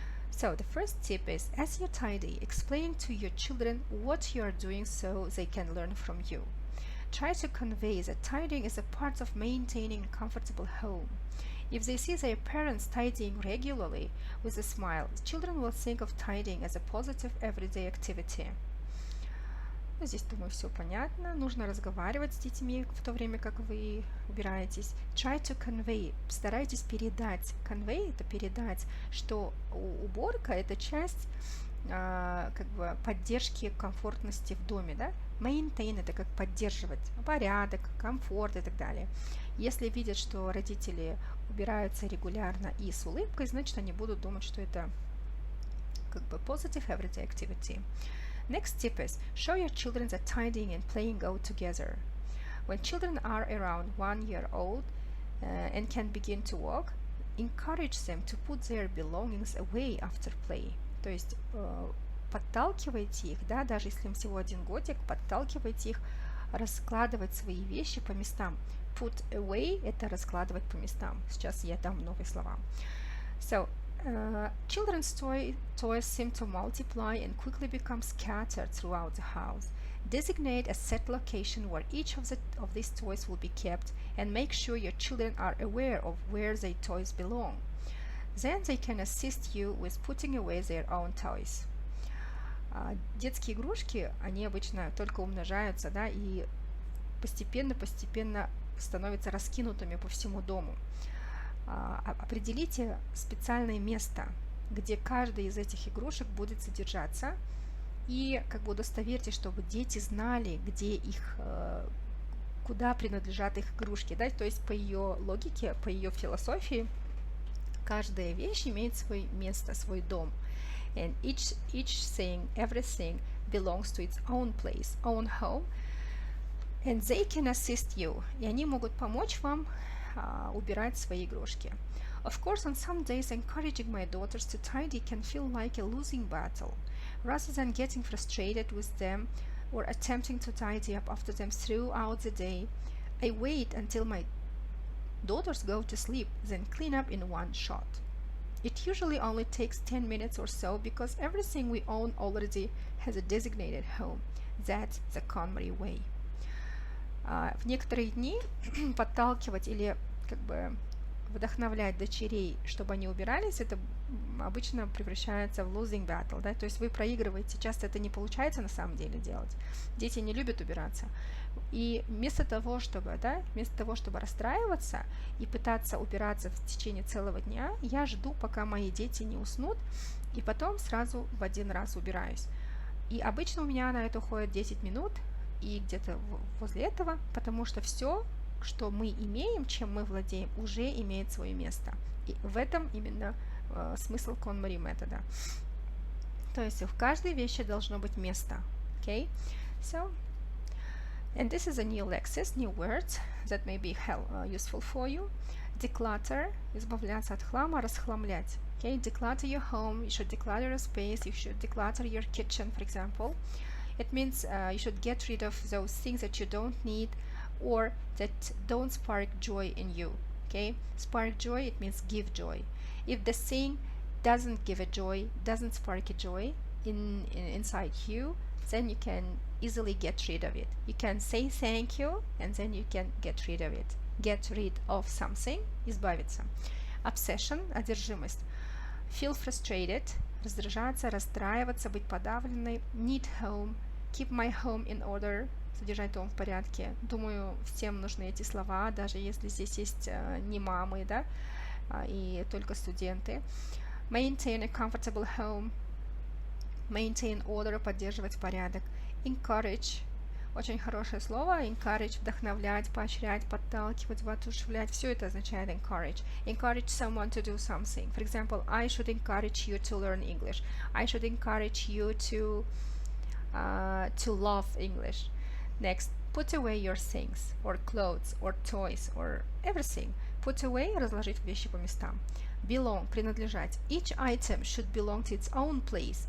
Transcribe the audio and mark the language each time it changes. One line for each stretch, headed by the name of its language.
English: So the first tip is, as you tidy, explain to your children what you are doing so they can learn from you. Try to convey that tidying is a part of maintaining a comfortable home. If they see their parents tidying regularly with a smile, children will think of tidying as a positive everyday activity.
Russian: Здесь, думаю, все понятно. Нужно разговаривать с детьми в то время, как вы убираетесь.
English: Try to convey.
Russian: Старайтесь передать. Convey – это передать, что уборка – это часть как бы поддержки комфортности в доме, да? Maintain – это как поддерживать порядок, комфорт и так далее. Если видят, что родители убираются регулярно и с улыбкой, значит, они будут думать, что это как бы
English: positive everyday activity. Next tip is, show your children that tidying and playing go together. When children are around 1 year old and can begin to walk, encourage them to put their belongings away after play.
Russian: То есть подталкивайте их, да, даже если им всего 1 годик, подталкивайте их раскладывать свои вещи по местам. Put away – это раскладывать по местам. Сейчас я дам новые слова.
English: So, children's toys seem to multiply and quickly become scattered throughout the house. Designate a set location where each of these toys will be kept and make sure your children are aware of where their toys belong. Then they can assist you with putting away their own toys.
Russian: Детские игрушки, они обычно только умножаются, да, и постепенно становятся раскинутыми по всему дому. Определите специальное место, где каждая из этих игрушек будет содержаться, и как бы удостоверьтесь, чтобы дети знали, где их, куда принадлежат их игрушки, да, то есть по ее логике, по ее философии, каждая вещь имеет свое место, свой дом,
English: and each thing, everything belongs to its own place, own home, and they can assist you,
Russian: и они могут помочь вам убирать свои игрушки.
English: Of course, on some days, encouraging my daughters to tidy can feel like a losing battle. Rather than getting frustrated with them or attempting to tidy up after them throughout the day, I wait until my daughters go to sleep, then clean up in one shot. It usually only takes 10 minutes or so because everything we own already has a designated home. That's the KonMari way.
Russian: В некоторые дни подталкивать или как бы вдохновлять дочерей, чтобы они убирались, это обычно превращается в
English: losing battle,
Russian: да, то есть вы проигрываете, часто это не получается на самом деле делать. Дети не любят убираться. И вместо того, чтобы расстраиваться и пытаться убираться в течение целого дня, я жду, пока мои дети не уснут, и потом сразу в один раз убираюсь. И обычно у меня на это уходит 10 минут, и где-то возле этого, потому что все, что мы имеем, чем мы владеем, уже имеет свое место. И в этом именно смысл KonMari метода. То есть в каждой вещи должно быть место.
English: Okay? So, and this is a new lexis, new words that may be useful for you.
Russian: Declutter, избавляться от хлама, расхламлять.
English: Okay? Declutter your home, you should declutter your space, you should declutter your kitchen, for example. It means you should get rid of those things that you don't need or that don't spark joy in you. Okay? Spark joy, it means give joy. If the thing doesn't give a joy, doesn't spark a joy inside you, then you can easily get rid of it. You can say thank you and then you can get rid of it. Get rid of something,
Russian: избавиться.
English: Obsession,
Russian: одержимость. Feel frustrated, раздражаться, расстраиваться, быть подавленной.
English: Need home, keep my home in order,
Russian: содержать дом в порядке. Думаю, всем нужны эти слова, даже если здесь есть не мамы, да, и только студенты.
English: Maintain a comfortable home, maintain order,
Russian: поддерживать порядок. Encourage, очень хорошее слово. Encourage, вдохновлять, поощрять, подталкивать, воодушевлять. Все это означает encourage.
English: Encourage someone to do something. For example, I should encourage you to learn English. I should encourage you to love English. Next, put away your things, or clothes, or toys, or everything.
Russian: Put away, разложить вещи по местам.
English: Belong,
Russian: принадлежать.
English: Each item should belong to its own place.